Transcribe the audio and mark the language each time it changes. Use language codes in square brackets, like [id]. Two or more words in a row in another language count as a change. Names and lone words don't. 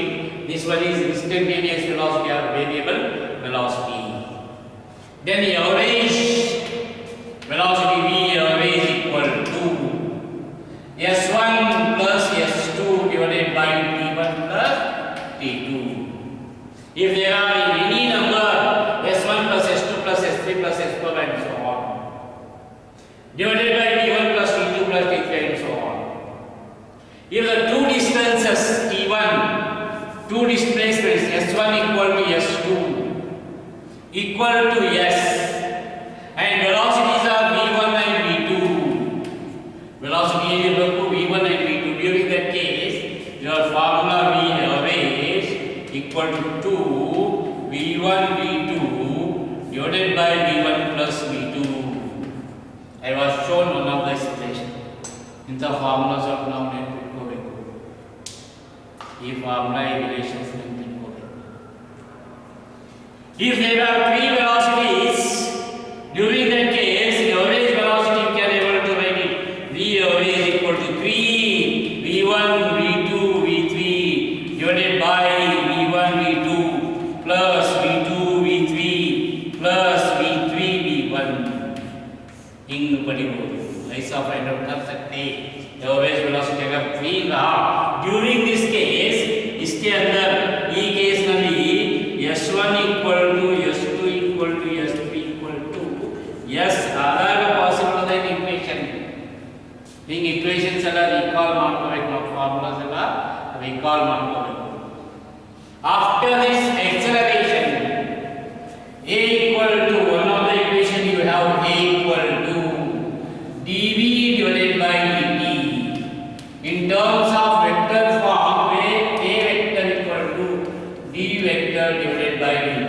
[en] This one is instantaneous velocity or variable velocity. Then the average velocity v average equal to s1 plus s2 divided by t1 plus t2. If there are any number s1 plus s2 plus s3 plus s4 and so on, divided by t1 plus t2 plus t3 and so on. If the two distances t1, two displacements s1 equal to s2 equal to s, and velocities are v1 and v2. Velocity is equal to v1 and v2. During that case, your formula v average equal to 2 v1 v2 divided by v1 plus v2. I was shown one of the expression in the formulas of noun and predicate. ಈ formula relations if there are three velocities, during that case the average velocity you can able to write it v average equal to 3 v1 v2 v3 divided by v1 v2 plus v2 v3 plus v3 v1. [kn] ಹಿಂಗ್ ಬಡಿಬಹುದು [hi] ऐसा [en] find out [hi] कर सकते हैं. [en] average velocity [hi] अगर 3 रहा [en] during this case, [hi] इसके अंदर [kn] ಈ ಕೇಸ್ ನಲ್ಲಿ [en] s1 equal to s2 equal to s3 equal to s [kn] ಆದಾಗ ಪಾಸಿಬಲ್ ಆದ ಇಕ್ವೇಷನ್. ಹಿಂಗ್ ಇಕ್ವೇಷನ್ಸ್ ಎಲ್ಲ ರಿಕಾಲ್ ಮಾಡ್ಕೋಬೇಕು, ನಾವು ಫಾರ್ಮುಲಾಸ್ ಎಲ್ಲ ರಿಕಾಲ್ ಮಾಡ್ಕೋಬೇಕು. [en] after this acceleration a equal to one of the equation you have a equal to dv divided by dt. In terms of vector form, where a vector equal to d vector divided by dt.